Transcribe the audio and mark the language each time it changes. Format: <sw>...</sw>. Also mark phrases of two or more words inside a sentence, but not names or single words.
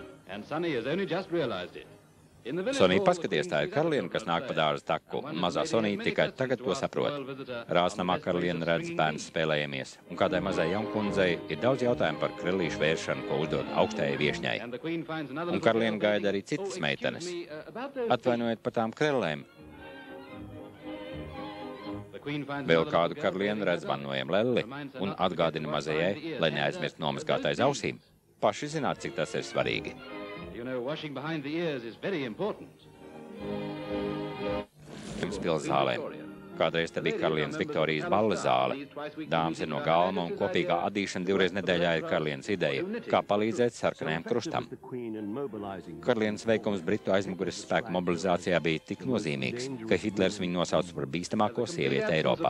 <en>And Sonny has only just realized it.</en> <lv>Sonī, paskaties, tā ir karaliene, kas nāk pa dārza taku, un mazā Sonī tikai tagad to saprot. Rāsnamā karaliene redz bērns spēlējamies, un kādai mazai jaunkundzei ir daudz jautājumu par krellīšu vēršanu, ko uzdod augstajai viešņai. Un karaliene gaida arī citas meitenes. Atvainojiet par tām krellēm. Vēl kādu karalieni redz vannojam lelli un atgādina mazajai, lai neaizmirst nomazgāt aiz ausīm. Paši zināt, cik tas ir svarīgi.</lv> <en>You know, washing behind the ears is very important.</en> <lv>Pils zālē. Kādreiz te bija karalienes Viktorijas balles zāle. Dāmas ir no galma un kopīgā adīšana 2 reizes nedēļā ir karalienes ideja, kā palīdzēt sarkanajam krustam. Karalienes veikums Britu aizmugures spēku mobilizācijā bija tik nozīmīgs, ka Hitlers viņu nosauca par bīstamāko sievieti Eiropā.</lv>